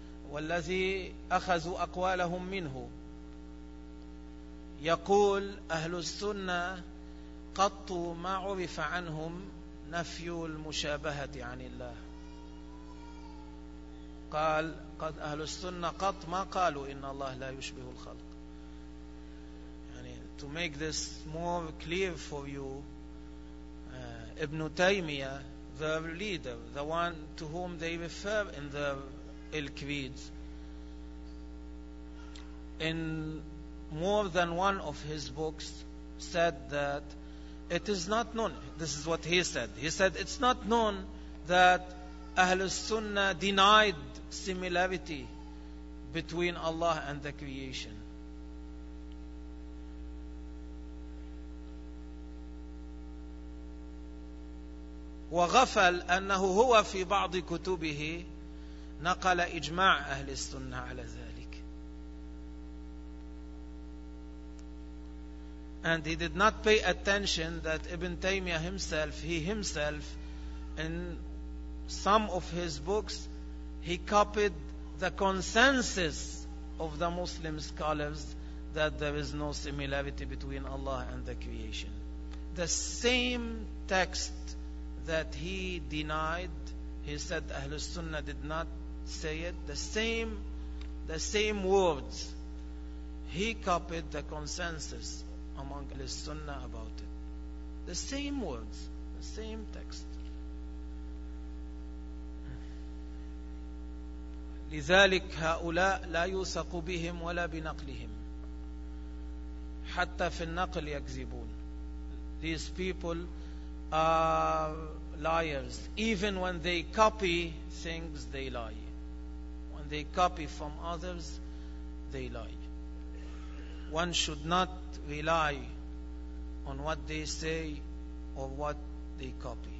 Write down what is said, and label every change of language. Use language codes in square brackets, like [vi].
[ar] والذي أخذوا أقوالهم منه يقول أهل السنة قط ما عرف عنهم نفي المشابهة عن الله. قال قد أهل السنة قط ما قالوا إن الله لا يشبه الخلق. [en] يعني to make this more clear for you, ابن تيمية their leader, the one to whom they refer in their creeds, in more than one of his books said that it is not known. This is what he said. He said it's not known that أهل السنة denied similarity between Allah and the creation. [ar] وغفل أنه هو في بعض كتبه نقل إجماع أهل السنة على ذلك. [en] And he did not pay attention that Ibn Taymiyyah himself, in some of his books he copied the consensus of the Muslim scholars that there is no similarity between Allah and the creation. The same text that he denied, he said Ahlus Sunnah did not say it, the same words, he copied the consensus among Ahlus Sunnah about it. The same words, the same text. [ar] لذلك هؤلاء لا يوثق بهم ولا بنقلهم حتى في النقل يكذبون. [en] These people are liars. Even when they copy things, they lie. When they copy from others, they lie. One should not rely on what they say or what they copy.